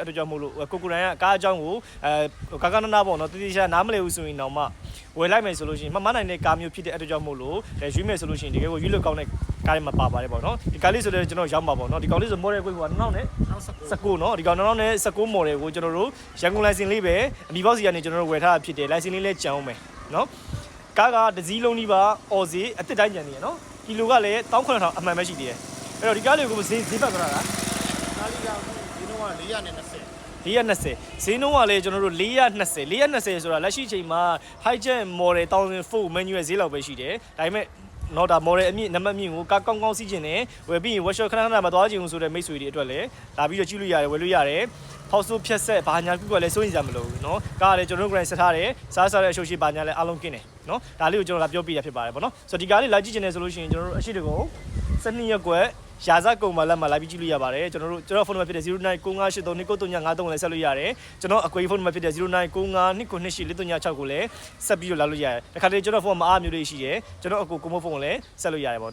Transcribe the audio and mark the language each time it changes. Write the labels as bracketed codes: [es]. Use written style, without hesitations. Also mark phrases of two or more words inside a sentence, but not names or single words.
[my] အတွက်ကြောင့်မို့လို့ကိုရိုင်းကကားအကြောင်းကိုကာကနာပေါ့နော်တတိယနားမလည်ဘူးဆိုရင်တော့မှဝယ်လိုက်မယ်ဆိုလို့ရှိရင်မနိုင်တဲ့ကားမျိုးဖြစ်တဲ့အတွက်ကြောင့်မို့လို့ရွေးမယ်ဆိုလို့ရှိရင်တကယ်ကိုရွေးလို့ကောင်းတဲ့ကားတွေမှာပါပါတယ်ပေါ့နော်ဒီကားလေးဆိုလည်းကျွန်တော်ရောက်ပါပေါ့နော်ဒီကောင်လေးဆို model ကိုက2019နော်ဒီကောင်2019 model ကိုကျွန်တော်တို့ရန်ကုန် license လေးပဲအမီဘောက်စီကနေကျွန်တော်တို့ဝယ်ထားတာဖြစ်တယ် license လေးလည်းကြံအောင်မယ်နော်ကားကတစ်စီးလုံးကြီးပါအော်စီအစ်စ်တိုင်းကြံနေရနော်ကီလိုကလည်း19000အမှန်ပဲရှိသေးတယ်အဲ့တော့ဒီကားလေးကိုဈေးပတ်ကြတာလား ကားလေးကဒီနှုန်းက420 420ဈေးနှုန်းကလည်းကျွန်တော်တို့420ဆိုတာလက်ရှိအချိန်မှာ [en] high jet model [my] 1004 manual ဈေးလောက်ပဲရှိတယ်ဒါပေမဲ့နော်ဒါ model အမြင့်နံပါတ်မြင့်ကိုကောင်းစီးခြင်းနဲ့ဝယ်ပြီးရင် workshop ခဏမသွားခြင်းဆိုတဲ့မိတ်ဆွေတွေအတွက်လည်းလာပြီးတော့ကြည့်လို့ရတယ်ဝယ်လို့ရတယ်ဖောက်ဆိုးဖြက်ဆက်ဘာညာခုကလည်းစိုးရင်ကြမလို့ဘူးเนาะကားကလည်းကျွန်တော်တို့ grind ဆက်ထားတယ်စားတဲ့အရှုပ်ရှိဘာညာလည်းအားလုံးကင်းတယ်เนาะဒါလေးကိုကျွန်တော်လာပြောပြရဖြစ်ပါတယ်ဗောနော်ဆိုတော့ဒီကားလေးလာကြည့်ခြင်းနဲ့ဆိုလို့ရှိရင်ကျွန်တော်တို့အရှိတကုံ12ရက်ကွက်ရာဇကုံမှာလက်မှာလာပြီးကြည့်လို့ရပါတယ်ကျွန်တော်ဖုန်းနံပါတ်ဖြစ်တဲ့0995832953လည်းဆက်လို့ရတယ်ကျွန်တော်အကွေဖုန်းနံပါတ်ဖြစ်တဲ့099529284326ကိုလည်းဆက်ပြီးတော့လာလို့ရတယ်တခါတလေကျွန်တော်ဖုန်းမှာအားမျိုးတွေရှိတယ်ကျွန်တော်အကိုမို့ဖုန်းကိုလည်းဆက်လို့ရတယ်ပေါ့